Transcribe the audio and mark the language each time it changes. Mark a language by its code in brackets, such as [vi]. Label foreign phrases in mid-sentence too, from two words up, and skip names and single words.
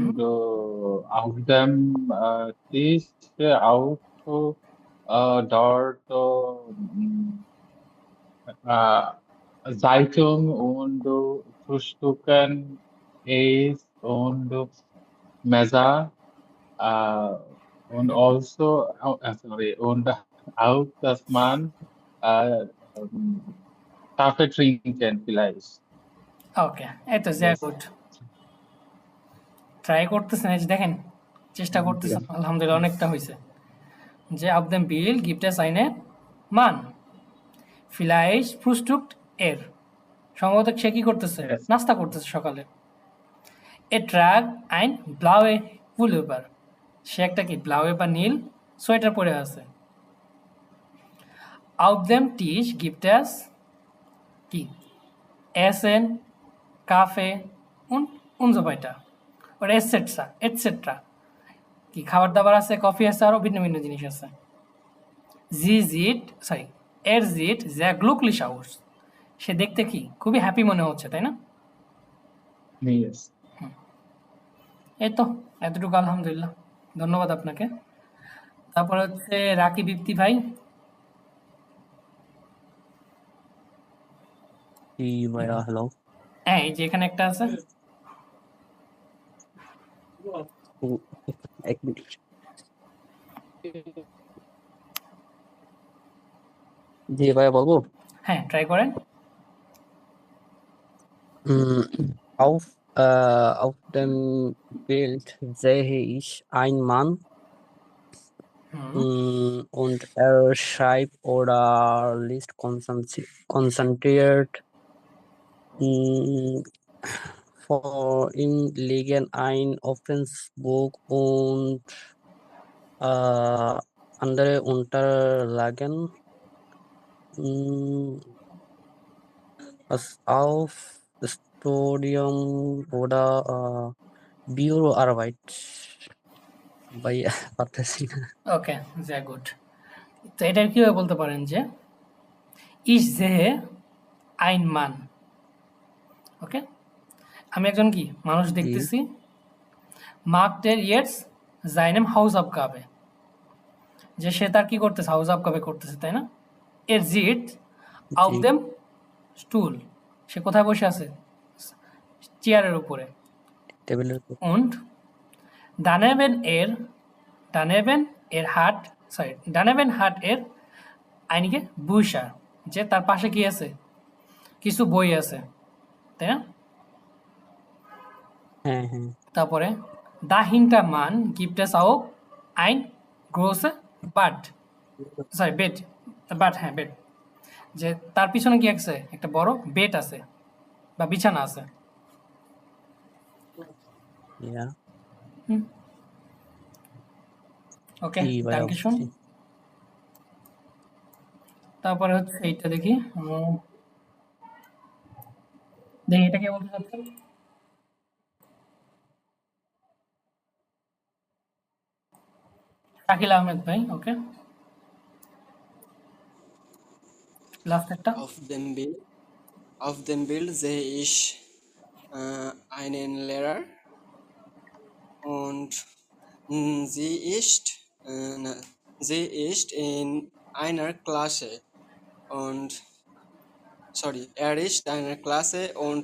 [de] und auf dem Tisch auch dort Zeitung und Frühstücken, Eis und Messer äh, und also sorry und auch, dass man äh, ähm, Kaffee trinken vielleicht. [bn] ওকে। এই তো sehr [en] Yes. [de] gut. [bn] ট্রাই করতেছেন এই যে দেখেন। চেষ্টা করতেছেন। আলহামদুলিল্লাহ অনেকটা হইছে। [de] যে auf dem Bild gibt es einen Mann. Vielleicht frühstückt er. [bn] সম্ভবত সে কি করতেছে? [en] Yes. [bn] নাস্তা করতেছে সকালে। [de] Er trägt ein blaue Pullover. [bn] সে একটা কি ব্লাউয়ে বা নীল সোয়েটার পরে আছে। [de] Auf dem Tisch gibt es কি Essen, Kaffee und so weiter. Oder etc. etc. [bn] কি খাবার দাবার আছে, কফি আছে, আরো ভিন্ন ভিন্ন জিনিস আছে। [de] Er sieht sehr glücklich aus. [bn] সে দেখতে কি খুবই হ্যাপি মনে হচ্ছে, তাই না? [en] Yes. [bn] এই তো এতটুকু আলহামদুলিল্লাহ। ধন্যবাদ আপনাকে। তারপর হচ্ছে রাকিব ইফতি ভাই। জি ভাইয়া, হ্যালো। হ্যাঁ, এই যে এখানে একটা আছে। এক মিনিট। জি ভাইয়া, বলবো? হ্যাঁ, ট্রাই করেন। [de] Auf, auf dem Bild sehe ich einen Mann und er schreibt oder liest konzentriert. Mm, Vor ihm liegen ein offenes Buch und andere Unterlagen. Was auf Studium oder Büroarbeit bei [bn] পারতেছি না। ওকে, [de] sehr gut. [bn] তো এটার কিভাবে বলতে পারেন যে [de] ich sehe einen Mann. [bn] ওকে, আমি একজন কি মানুষ জি দেখতেছি। [de] macht er jetzt seinem Hausaufgabe. [bn] যে সে তার কি করতেছে, Hausaufgabe করতেছে, তাই না? [de] Er sitzt auf [bn] জি [de] dem Stuhl. [bn] সে কোথায় বসে আছে? চেয়ারের উপরে। টেবিলের উপর। Und daneben hat er einige Bücher. যে তার পাশে কি আছে? কিছু বই আছে, তাই না? হ্যাঁ হ্যাঁ [de] তারপরে dahinter Mann gibt es auch ein großes Bett. [bn] হ্যাঁ, বেড। যে তার পিছনে কি আছে? একটা বড় বেড আছে বা বিছানা আছে। ইয়া হুম, ওকে, জি ভাইয়া, [de] danke schön. [bn] বুঝছি। তারপরে হচ্ছে এইটা দেখি। দেখি এটা কে বলতে চাচ্ছেন? শাকিল আহমেদ ভাই। ওকে, লাস্ট একটা। [de] Auf dem Bild sehe ich einen Lehrer und sie ist, sie ist in einer Klasse und er ist in einer Klasse und